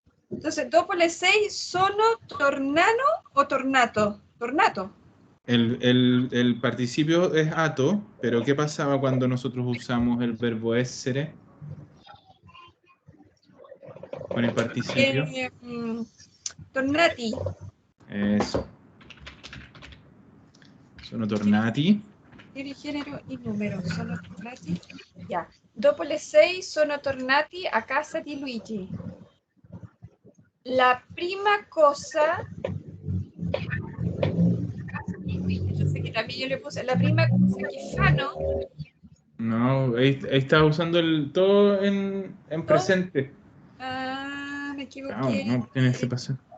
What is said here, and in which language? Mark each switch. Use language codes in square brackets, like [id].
[es] Entonces, [it] dopo le 6 sono tornano o tornato. Tornato. [es] El participio es ato, pero ¿qué pasaba cuando nosotros usamos el verbo essere? Con el participio. [it] Tornati. [es] Eso. [it] Sono tornati. [es] Tiene género y número. [it] Sono tornati. [es] Ya. [it] Dopo le 6 sono tornati a casa di Luigi. La prima cosa. [es] Yo sé que también yo le puse. [it] La prima cosa que fanno. [es] No, ahí estaba usando todo en presente. Ah, me equivoqué. no tienes que pasar.